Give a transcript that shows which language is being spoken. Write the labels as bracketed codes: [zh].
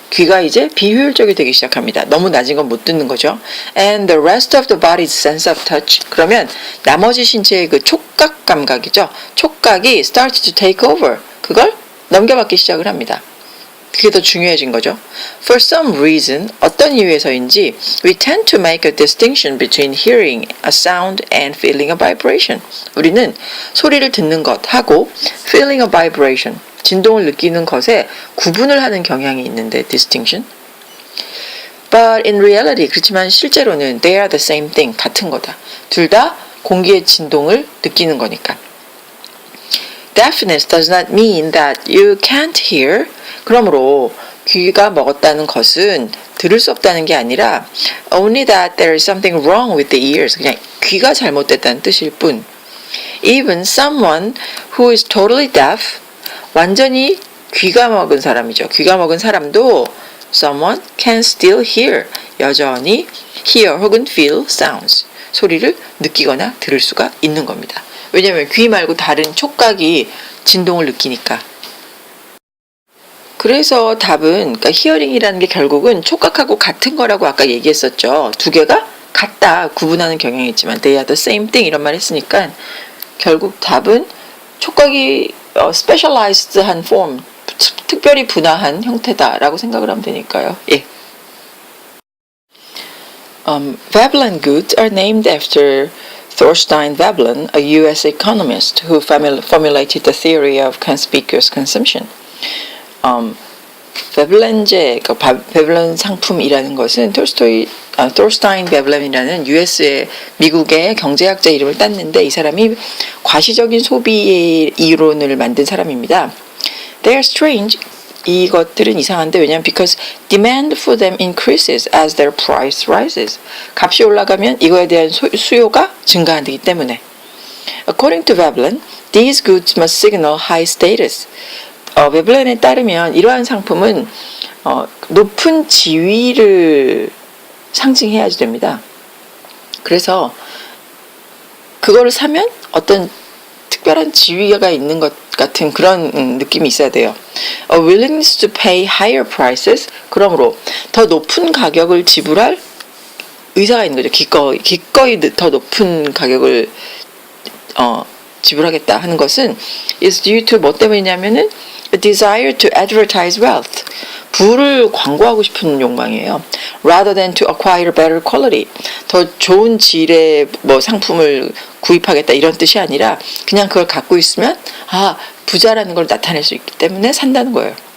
[ko] 귀가 이제 비효율적이 되기 시작합니다. 너무 낮은 건 못 듣는 거죠. [en] And the rest of the body's sense of touch. [ko] 그러면 나머지 신체의 그 촉각 감각이죠. [en] 촉각이 starts to take over. [ko] 그걸 넘겨받기 시작을 합니다. 그게 더 중요해진 거죠. [en] For some reason, [ko] 어떤 이유에서인지 [en] we tend to make a distinction between hearing a sound and feeling a vibration. [ko] 우리는 소리를 듣는 것하고 [en] feeling a vibration, [ko] 진동을 느끼는 것에 구분을 하는 경향이 있는데 distinction. [en] But in reality, [ko] 그렇지만 실제로는 [en] they are the same thing, [ko] 같은 거다. 둘 다 공기의 진동을 느끼는 거니까. [en] deafness does not mean that you can't hear. [ko] 그러므로 귀가 먹었다는 것은 들을 수 없다는 게 아니라 [en] only that there is something wrong with the ears. [ko] 그냥 귀가 잘못됐다는 뜻일 뿐. [en] Even someone who is totally deaf, [ko] 완전히 귀가 먹은 사람이죠. 귀가 먹은 사람도 [en] someone can still hear, [ko] 여전히 hear 혹은 [en] feel sounds, [ko] 소리를 느끼거나 들을 수가 있는 겁니다. 왜냐하면 귀 말고 다른 촉각이 진동을 느끼니까. 그래서 답은 그러니까 히어링이라는 게 결국은 촉각하고 같은 거라고 아까 얘기했었죠. 두 개가 같다, 구분하는 경향이 있지만 [en] they are the same thing [ko] 이런 말 했으니까 결국 답은 촉각이 specialized한 form, 특별히 분화한 형태다라고 생각을 하면 되니까요. 예. [en] Veblen goods are named after Thorstein Veblen, a U.S. economist who formulated the theory of conspicuous consumption. [ko] 베블렌제, 그러니까 베블렌 상품이라는 것은 토스타인 베블렌이라는 US의 미국의 경제학자 이름을 땄는데 이 사람이 과시적인 소비 이론을 만든 사람입니다. [en] They are strange. [ko] 이것들은 이상한데 왜냐하면 [en] because demand for them increases as their price rises. [ko] 값이 올라가면 이거에 대한 수요가 증가하기 때문에. [en] According to Veblen, these goods must signal high status. [ko] 베블렌에 따르면 이러한 상품은 높은 지위를 상징해야지 됩니다. 그래서 그거를 사면 어떤 특별한 지위가 있는 것 같은 그런 느낌이 있어야 돼요. [en] A willingness to pay higher prices. [ko] 그러므로 더 높은 가격을 지불할 의사가 있는 거죠. 기꺼이 더 높은 가격을 지불하겠다 하는 것은 [en] is due to [ko] 뭐 때문이냐면은 [en] a desire to advertise wealth. [ko] 부를 광고하고 싶은 욕망이에요. [en] Rather than to acquire better quality. [ko] 더 좋은 질의 뭐 상품을 구입하겠다 이런 뜻이 아니라 그냥 그걸 갖고 있으면 부자라는 걸 나타낼 수 있기 때문에 산다는 거예요.